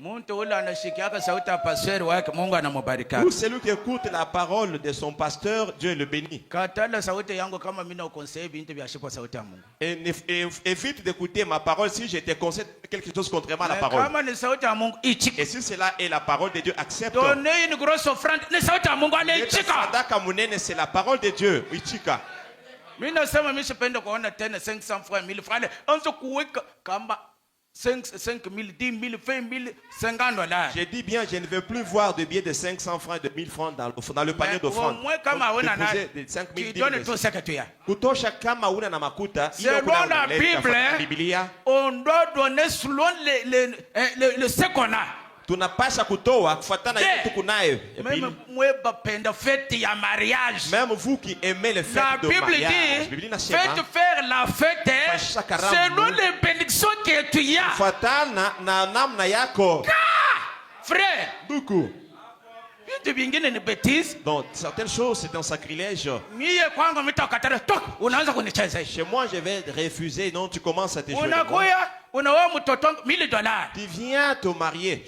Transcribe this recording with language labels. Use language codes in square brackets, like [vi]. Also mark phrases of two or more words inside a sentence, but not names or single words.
[fr] Pour celui qui écoute la parole de son pasteur, Dieu le bénit. Et évite d'écouter ma parole si je te conseille quelque chose contrairement à la parole. Et si cela est la parole de Dieu, accepte. Donner une grosse offrande, c'est la parole de Dieu. [sw] Mina sema mimi sipenda kuona tena 500 francs 1000 francs. Anza kuweka kama 5 000, 10 000, 20 000, $50. [fr] J'ai dit bien, je ne veux plus voir de billets de 500 francs et de 1000 francs dans le panier d'offrande. [sw] Moi kama una na [fr] de 5 000, 10 000. Donne tout ça que tu as. [sw] Kutosha kama una na makuta. [fr] Selon la Bible, on doit donner selon ce qu'on a. [sw] Tunapasha kutoa kufuatana na kitu kunayo. [fr] Même vous qui aimez les fêtes de mariage, faites faire la fête selon les bénédictions que tu as. [sw] Kufuatana na namna yako. [fr] Frère, beaucoup. Donc certaines choses c'est un sacrilège. Chez moi je vais refuser. Non, tu commences à te jouer. Tu viens te marier.